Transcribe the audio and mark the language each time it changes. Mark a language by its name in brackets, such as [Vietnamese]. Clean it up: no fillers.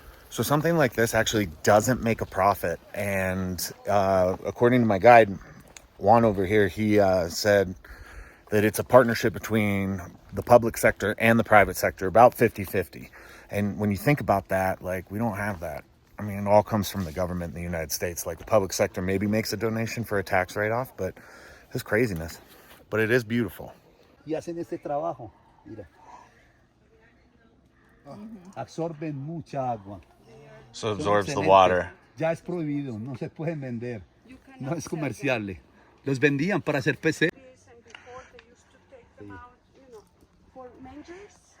[English] So something like this actually doesn't make a profit. And according to my guide, Juan over here, he said that it's a partnership between the public sector and the private sector, about 50-50. And when you think about that, like, we don't have that. I mean, it all comes from the government in the United States. Like, the public sector maybe makes a donation for a tax write-off, but it's craziness. But it is beautiful. [Spanish] Y hacen este trabajo, mira. Absorben mucha agua. [English] So it absorbs the [Spanish] excelentes. [English] water. [Spanish] Ya es prohibido, no se pueden vender. No es comerciable. Los vendían para hacer PC. [English] and before they used to take them out, for mangers.